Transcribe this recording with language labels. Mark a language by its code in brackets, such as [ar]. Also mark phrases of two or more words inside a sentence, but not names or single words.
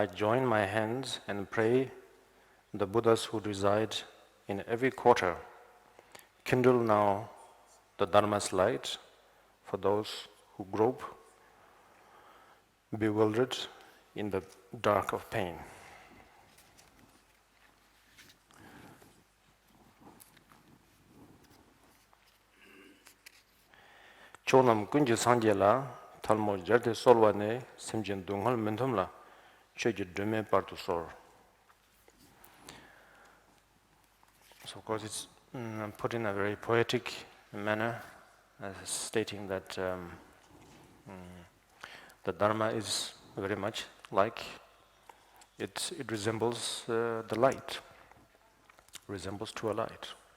[en] join my hands and pray the Buddhas who reside in every quarter, kindle now the Dharma's light for those who grope, bewildered in the dark of pain. [bo] ཕྱོགས་རྣམས་ ཀུན་གྱི་ སངས་རྒྱས་ ལ་ ཐལ་མོ་ སྦྱར་ཏེ་ གསོལ་བ་ ནི་ སེམས་ཅན་ སྡུག་བསྔལ་ མུན་རྨོངས་ ལ་ ཆོས་ཀྱི་ སྒྲོན་མེ་ སྤར་དུ་ གསོལ. [en] So of course it's put in a very poetic manner, stating that the dharma is very much like it resembles the light, resembles to a light,